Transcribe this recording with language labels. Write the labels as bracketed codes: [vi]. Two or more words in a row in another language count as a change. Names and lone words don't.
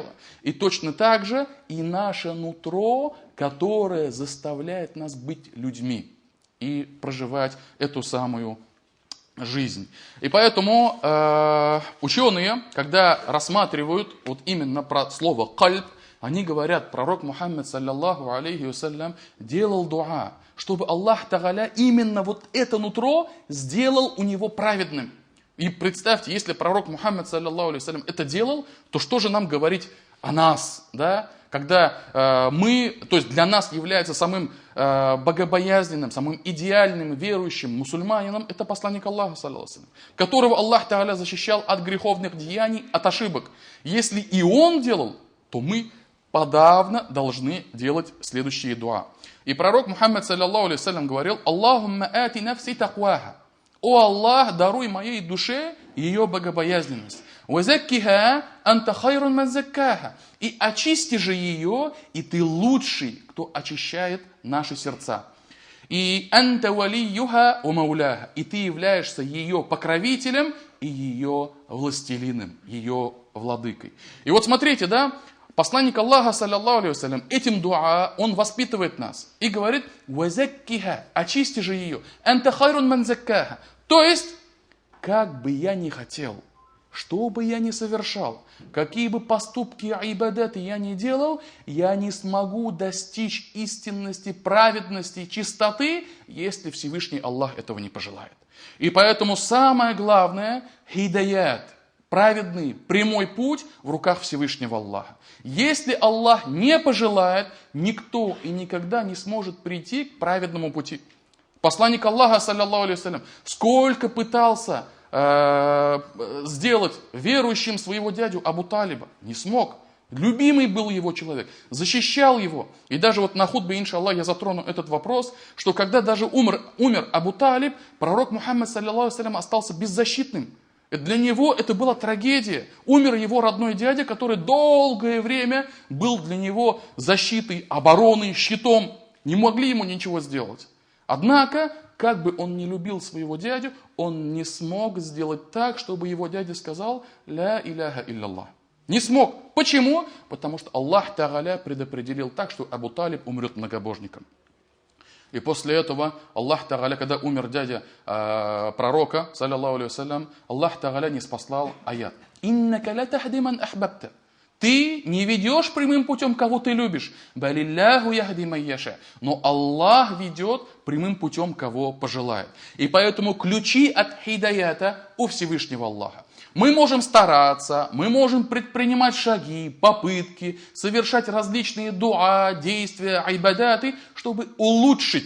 [ru] И точно так же и наше нутро, которое заставляет нас быть людьми и проживать эту самую жизнь. И поэтому ученые, когда рассматривают вот именно про слово «кальб», они говорят, пророк Мухаммад, [ar] صلى الله عليه وسلم, [ru] делал дуа, чтобы [ar] الله تعالى [ru] именно вот это нутро сделал у него праведным. И представьте, если пророк Мухаммад, [ar] صلى الله عليه وسلم, [ru] это делал, то что же нам говорить о нас, да? Когда мы, то есть для нас является самым богобоязненным, самым идеальным верующим мусульманином, это посланник Аллаха, [ar] صلى الله عليه وسلم, [ru] которого [ar] الله تعالى [ru] защищал от греховных деяний, от ошибок. Если и он делал, то мы подавно должны делать следующие дуа. И пророк Мухаммад, [ar] صلى الله عليه وسلم, говорил, «اللهم آت نفسي تقواها». [ru] «О Аллах, даруй моей душе ее богобоязненность. [ar] «وزكها أنت خير من زكاها». [ru] И очисти же ее, и ты лучший, кто очищает наши сердца. [ar] И «أنت وليها و مولاها». [ru] И ты являешься ее покровителем и ее властелином, ее владыкой. И вот смотрите, да, посланник Аллаха, [ar] صلى الله عليه وسلم, [ru] этим дуа, он воспитывает нас и говорит, «Вазаккиха», очисти же ее, [ar] «أنت خير من زكاها». [ru] То есть, как бы я ни хотел, что бы я ни совершал, какие бы поступки и ибадаты я ни делал, я не смогу достичь истинности, праведности, чистоты, если Всевышний Аллах этого не пожелает. И поэтому самое главное, хидаят, праведный, прямой путь в руках Всевышнего Аллаха. Если Аллах не пожелает, никто и никогда не сможет прийти к праведному пути. Посланник Аллаха, [ar] صلى الله عليه وسلم, [ru] сколько пытался сделать верующим своего дядю Абу Талиба, не смог. Любимый был его человек, защищал его. И даже вот на хутбе, иншаллах, я затрону этот вопрос, что когда даже умер Абу Талиб, пророк Мухаммад, [ar] صلى الله عليه وسلم, [ru] остался беззащитным. Для него это была трагедия. Умер его родной дядя, который долгое время был для него защитой, обороной, щитом. Не могли ему ничего сделать. Однако, как бы он не любил своего дядю, он не смог сделать так, чтобы его дядя сказал [ar] «لا إله إلا الله». [ru] Не смог. Почему? Потому что [ar] الله تعالى [ru] предопределил так, что Абу Талиб умрет многобожником. И после этого [ar] الله تعالى, [ru] когда умер дядя пророка, [ar] صلى الله عليه وسلم، الله تعالى [ru] не спаслал аят. [ar] «إنك لا تهدي من أحببت». [ru] Ты не ведешь прямым путем, кого ты любишь. [ar] بل الله يهدي من يشاء. [ru] Но Аллах ведет прямым путем, кого пожелает. И поэтому ключи от хидаята у Всевышнего Аллаха. Мы можем стараться, мы можем предпринимать шаги, попытки, совершать различные дуа, действия, айбадаты, чтобы улучшить.